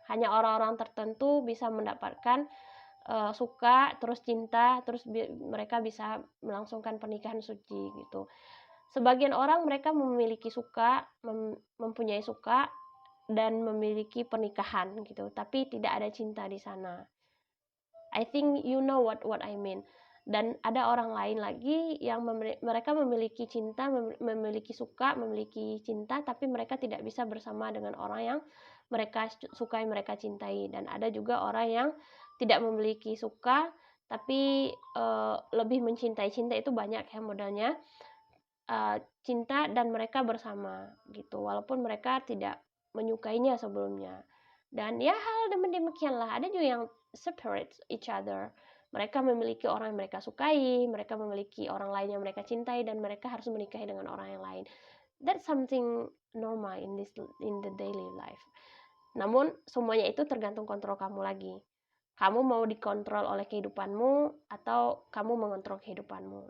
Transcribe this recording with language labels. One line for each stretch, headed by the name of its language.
Indonesian: Hanya orang-orang tertentu bisa mendapatkan suka, terus cinta, terus mereka bisa melangsungkan pernikahan suci gitu. Sebagian orang mereka memiliki suka, mempunyai suka dan memiliki pernikahan gitu, tapi tidak ada cinta di sana.
English: I think you know what I mean.
Indonesian: Dan ada orang lain lagi yang mereka memiliki cinta, memiliki suka, memiliki cinta, tapi mereka tidak bisa bersama dengan orang yang mereka sukai, mereka cintai. Dan ada juga orang yang tidak memiliki suka, tapi lebih mencintai. Cinta itu banyak ya modelnya, cinta dan mereka bersama gitu, walaupun mereka tidak menyukainya sebelumnya. Dan ya hal demikianlah, ada juga yang separate each other. Mereka memiliki orang yang mereka sukai, mereka memiliki orang lain yang mereka cintai, dan mereka harus menikahi dengan orang yang lain.
English: That's something normal in the daily life.
Indonesian: Namun semuanya itu tergantung kontrol kamu lagi. Kamu mau dikontrol oleh kehidupanmu atau kamu mengontrol kehidupanmu.